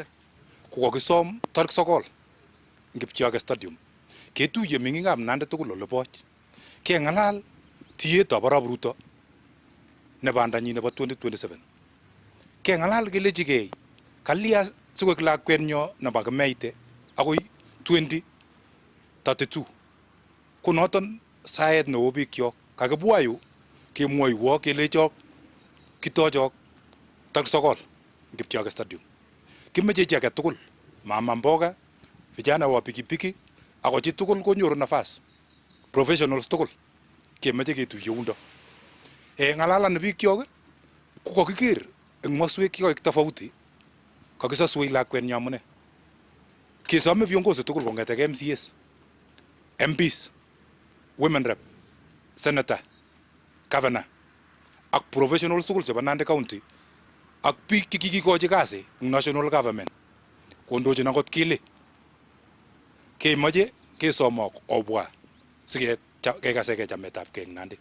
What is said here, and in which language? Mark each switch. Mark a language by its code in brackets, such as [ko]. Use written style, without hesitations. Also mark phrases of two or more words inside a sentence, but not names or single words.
[kln] Kokakisom tarik 9 eng Kipchoge Stadium ketuiye meng'ikab Nandi tugul ole boch keng'alal tiyetab arap Ruto ne bandanyi nebo 2027 keng'alal kelechigei kalia sikoek lakwenyo nebo kemeite akoi 2032 ko noton saet neo bikyok kakibwa yu kemwoiwo kelechok kitochok tarik 9 Kipchoge Stadium kimeche chi age tugul [sw] mama mboga vijana wa pikipiki [kln] ako chi tugul konyoru nafas professionals tugul kemeche ketuiye yundo ng'alalan bikyok ko kakiker eng maswek chikoik tofauti kakisoswei lakwenyo amune kesome viongozi tugul kong'eteke MCAs MPs [en] women rep [kln] senator governor ak professionals tugul chebo Nandi County ak biik chekikikochi kasi eng [en] national government [kln] kondochin akot kile kemoche kesomok obwa sikekaseke chametabgei eng Nandi.